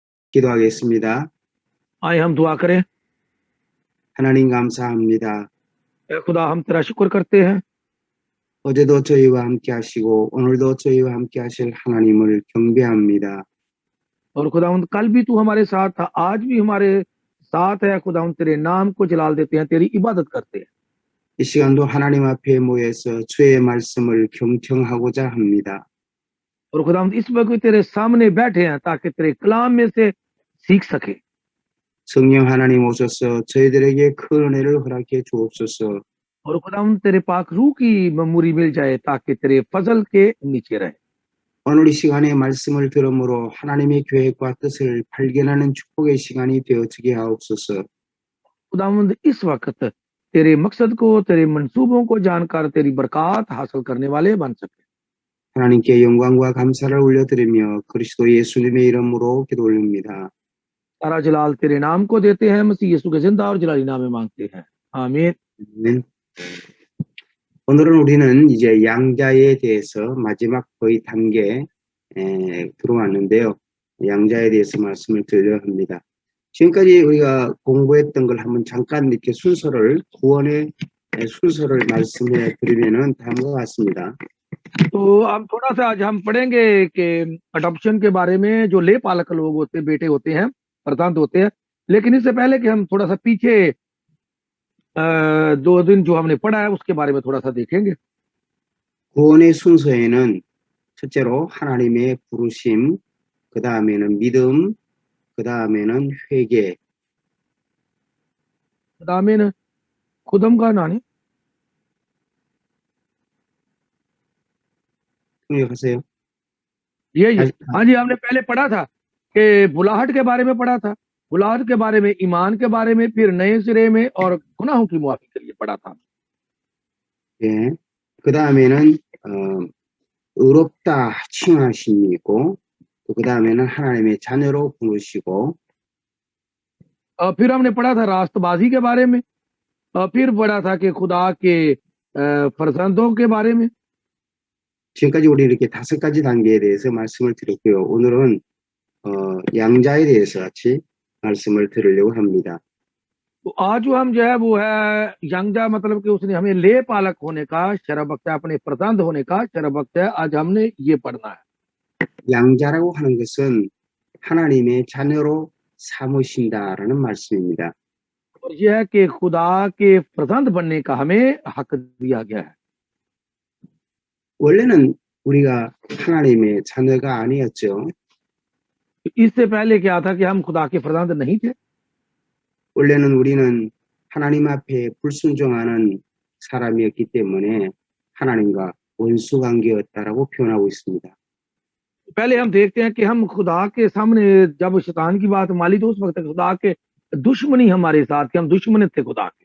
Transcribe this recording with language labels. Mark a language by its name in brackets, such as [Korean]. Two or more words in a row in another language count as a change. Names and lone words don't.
[Korean] 기도하겠습니다. [Urdu] آئیں ہم دعا کریں. [Korean] 하나님 감사합니다. [Urdu] اے خدا ہم تیرا شکر کرتے ہیں, [Korean] 어제도 저희와 함께 하시고 오늘도 저희와 함께 하실 하나님을 경배합니다. [Urdu] اور خداوند کل بھی تو ہمارے ساتھ تھا، آج بھی ہمارے ساتھ ہے. خداوند تیرے نام کو جلال دیتے ہیں، تیری عبادت کرتے ہیں. [Korean] 이 시간도 하나님 앞에 모여서 주의 말씀을 경청하고자 합니다. [Urdu] اور خداوند اس وقت بھی تیرے سامنے بیٹھے ہیں تاکہ تیرے کلام میں سے سیکھ سکے. [Korean] 성령 하나님 오셔서 저희들에게 큰 은혜를 허락해 주옵소서. [Urdu] اور خداوند تیرے پاک روح کی معموری مل جائے تاکہ تیرے فضل کے نیچے رہے. [Korean] 오늘 이 시간에 말씀을 들음으로 하나님의 계획과 뜻을 발견하는 축복의 시간이 되어지게 하옵소서. [Urdu] خداوند اس وقت تیرے مقصد کو، تیرے منصوبوں کو جان کر تیری برکت حاصل کرنے والے بن سکے. [Korean] 하나님께 영광과 감사를 올려드리며 그리스도 예수님의 이름으로 기도 올립니다. [Urdu] سارا جلال تیرے نام کو دیتے ہیں، مسیح یسوع کے زندہ اور جلالی نام میں مانگتے ہیں، آمین. [Korean] 아멘. 오늘은 우리는 이제 양자에 대해서 마지막 거의 단계에 들어왔는데요. 양자에 대해서 말씀을 드리려 합니다. 지금까지 우리가 공부했던 걸 한번 잠깐 이렇게 순서를, 구원의 순서를 말씀해 드리면은 다음과 같습니다. [Urdu] تو اب تھوڑا سا آج ہم پڑھیں گے کہ अडॉप्शन کے بارے میں، جو لے پالک لوگ ہوتے، بیٹے ہوتے ہیں، پرتانت ہوتے ہیں। لیکن اس سے پہلے کہ ہم تھوڑا سا پیچھے 2 دن جو ہم نے پڑھا ہے اس کے بارے میں تھوڑا سا دیکھیں گے. [Korean] 구원의 순서에는 첫째로 하나님의 부르심, 그 다음에는 믿음, 그 다음에는 회개. खुदामेन खुदम का नानी 통역하세요. [Urdu] یہ ہاں جی، ہم نے پہلے پڑھا تھا کہ بلاہٹ کے بارے میں پڑھا تھا، بلاہٹ کے بارے میں، ایمان کے بارے میں، پھر نئے سرے میں اور گناہوں کی معافی کے لیے پڑھا تھا. [Korean] 예. 그 다음에는 의롭다 칭하심이 있고, 또 그 다음에는 하나님의 자녀로 부르시고, [Urdu] پھر ہم نے پڑھا تھا راستبازی کے بارے میں، پھر پڑھا تھا کہ خدا کے فرزندوں کے بارے میں. [Korean] 지금까지 우리 이렇게 5가지 단계에 대해서 말씀을 드렸고요. 오늘은 양자에 대해서 같이 말씀을 드리려고 합니다. [Urdu] تو آج جو ہم جو ہے وہ ہے ینگجا، مطلب کہ اس نے ہمیں لے پالک ہونے کا شرف بخشا ہے، اپنے پرتانت ہونے کا شرف بخشا ہے. آج ہم نے یہ پڑھنا ہے. [Korean] 양자라고 하는 것은 하나님의 자녀로 삼으신다라는 말씀입니다. [Urdu] اور یہ ہے کہ خدا کے پرتانت بننے کا ہمیں حق دیا گیا ہے. [Korean] 원래는 우리가 하나님의 자녀가 아니었죠. [Urdu] اس سے پہلے کیا تھا کہ ہم خدا کے پرتانت نہیں تھے. [Korean] 원래는 우리는 하나님 앞에 불순종하는 사람이었기 때문에 하나님과 원수 관계였다라고 표현하고 있습니다. [Urdu] پہلے ہم دیکھتے ہیں کہ ہم خدا کے سامنے جب شیطان کی بات مالی تو اس وقت خدا کے دشمنی ہمارے ساتھ تھے، ہم دشمن تھے خدا کے.